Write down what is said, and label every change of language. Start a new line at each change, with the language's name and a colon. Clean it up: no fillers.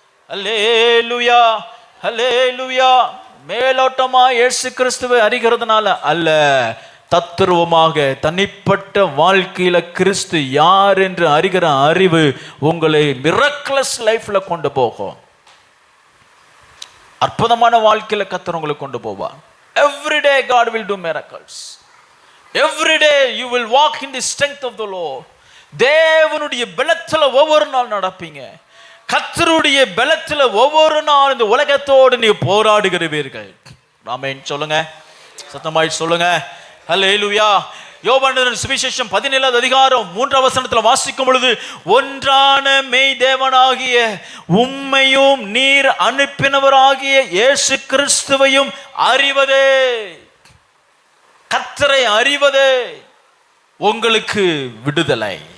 Tamil: Hallelujah. Hallelujah. மேலோட்டமா இயேசு கிறிஸ்துவை அறிகிறதுனால அல்ல, தத்துருவமாக தனிப்பட்ட வாழ்க்கையில கிறிஸ்து யார் என்று அறிகிற அறிவு உங்களை
English: miracles லைஃப்ல
Tamil: கொண்டு போகும். அற்புதமான வாழ்க்கையில கர்த்தர் உங்களை கொண்டு போவார்.
English: Every day God will do miracles. Every day you will walk in the strength of the Lord.
Tamil: தேவனுடைய பலத்துல ஒவ்வொரு நாள் நடப்பீங்க. கர்த்தருடைய பலத்துல ஒவ்வொரு நாள் இந்த உலகத்தோடு நீ போராடுகிறீர்கள். ஆமென் சொல்லுங்க, சத்தமாய் சொல்லுங்க. ஹல்லேலூயா. யோவான் சுவிசேஷம் 17 அதிகாரம் 3 வசனத்துல வாசிக்கும் பொழுது, ஒன்றான மெய் தேவனாகிய உம்மையும் நீர் அனுப்பினவராகிய இயேசு கிறிஸ்துவையும் அறிவதே, கர்த்தரை அறிவதே உங்களுக்கு விடுதலை.